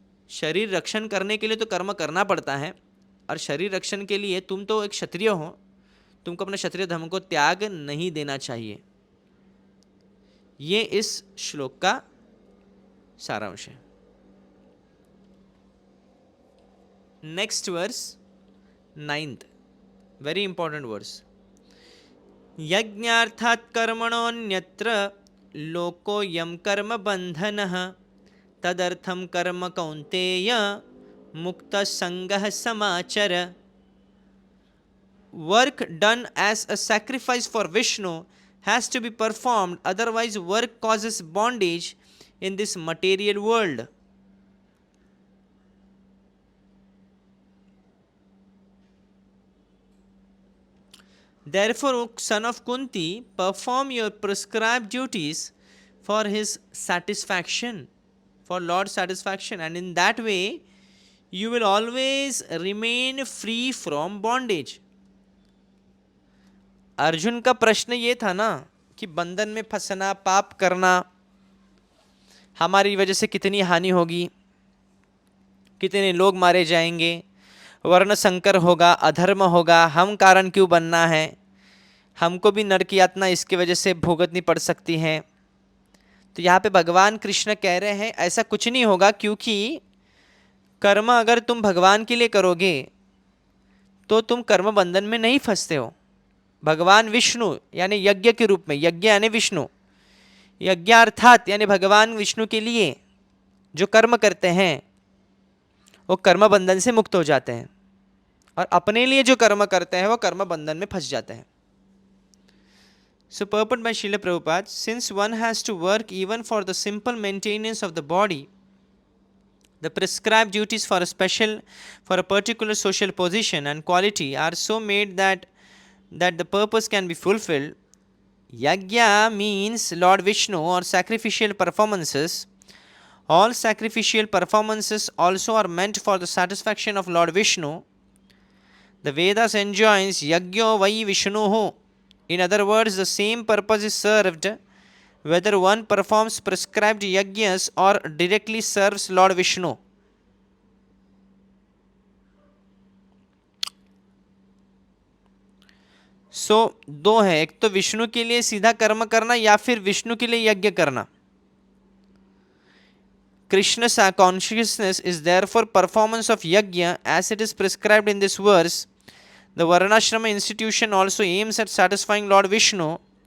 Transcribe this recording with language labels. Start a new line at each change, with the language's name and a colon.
Hindi: शरीर रक्षण करने के लिए तो कर्म करना पड़ता है, और शरीर रक्षण के लिए तुम तो एक क्षत्रिय हो, तुमको अपने क्षत्रिय धर्म को त्याग नहीं देना चाहिए। ये इस श्लोक का सारांश है।
English: Next verse 9th, very important verse.
Sanskrit: यज्ञार्थात् कर्मणोऽन्यत्र लोकोऽयं कर्म बंधनः तदर्थं कर्म कौन्तेय मुक्तः संगः समाचर।
English: Work done as a sacrifice for Vishnu has to be performed, otherwise work causes bondage in this material world. Therefore, son of Kunti, perform your prescribed duties for his satisfaction, for Lord's satisfaction, and in that way you will always remain free from bondage.
Hindi: Arjun का प्रश्न ये था ना कि बंधन में फंसना, पाप करना, हमारी वजह से कितनी हानि होगी, कितने लोग मारे जाएंगे, वर्ण संकर होगा, अधर्म होगा, हम कारण क्यों बनना है, हमको भी नरक यातना इसकी वजह से भुगतनी पड़ सकती है। तो यहाँ पे भगवान कृष्ण कह रहे हैं ऐसा कुछ नहीं होगा, क्योंकि कर्म अगर तुम भगवान के लिए करोगे तो तुम कर्म बंधन में नहीं फंसते हो। भगवान विष्णु यानी यज्ञ के रूप में, यज्ञ यानी विष्णु, यज्ञार्थात यानी भगवान विष्णु के लिए जो कर्म करते हैं वो कर्म बंधन से मुक्त हो जाते हैं, और अपने लिए जो कर्म करते हैं वो कर्म बंधन में फंस जाते हैं।
English: So purport by Srila Prabhupada, since one has to work even for the simple maintenance of the body, the prescribed duties for a particular social position and quality are so made that the purpose can be fulfilled. Yajna means Lord Vishnu or sacrificial performances. All sacrificial performances also are meant for the satisfaction of Lord Vishnu. The Vedas enjoins Yajno Vai Vishnuhu. In other words, the same purpose is served whether one performs prescribed yajnas or directly serves Lord Vishnu.
Hindi: So, दो है, एक तो विष्णु के लिए सीधा कर्म करना या फिर विष्णु के लिए यज्ञ करना।
English: Krishna's consciousness is therefore performance of yajna as it is prescribed in this verse. The Varnashrama institution also aims at satisfying Lord Vishnu.